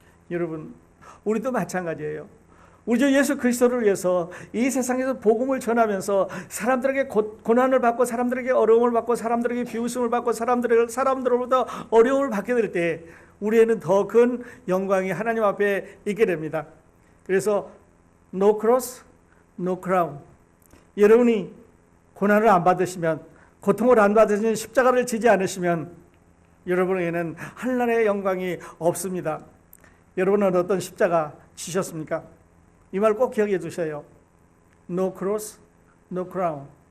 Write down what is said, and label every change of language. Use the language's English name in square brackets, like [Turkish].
[Korean] 여러분, 우리도 마찬가지예요. 우리 주 예수 그리스도를 위해서 이 세상에서 복음을 전하면서 사람들에게 고난을 받고 사람들에게 어려움을 받고 사람들에게 비웃음을 받고 사람들로부터 어려움을 받게 될 때 우리에는 더 큰 영광이 하나님 앞에 있게 됩니다. [English] 그래서 no cross, no crown. [Korean] 여러분이 고난을 안 받으시면, 고통을 안 받으시면, 십자가를 지지 않으시면 여러분에게는 한나라의 영광이 없습니다. 여러분은 어떤 십자가 지셨습니까? 이 말 꼭 기억해 두셔요. [English] No cross, no crown.